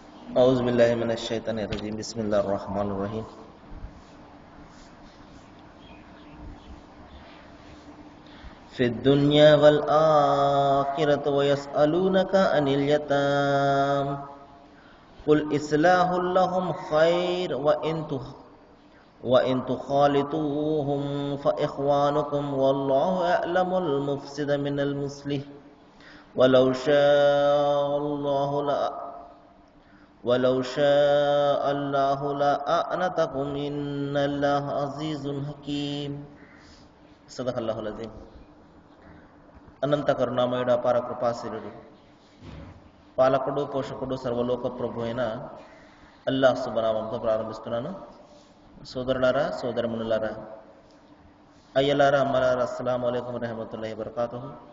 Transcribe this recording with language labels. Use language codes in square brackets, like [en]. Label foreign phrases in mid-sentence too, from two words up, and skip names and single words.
[ar] أعوذ بالله من الشيطان الرجيم بسم الله الرحمن الرحيم في الدنيا والآخرة ويسألونك عن اليتام قل إصلاح لهم خير وإن تخالطوهم فإخوانكم والله يعلم المفسد من المصلح ولو شاء الله لأعنتكم إن الله عزيز حكيم صدق الله العظيم. [te] అనంత కరుణామయుడు అపార కృపాశీలుడు పాలకుడు పోషకుడు సర్వలోక ప్రభు అయిన అల్లాహ్ శుభనామంతో ప్రారంభిస్తున్నాను. సోదరులారా సోదరమునులారా అయ్యలారా అమ్మలారా [ar] السلام عليكم ورحمة الله وبركاته.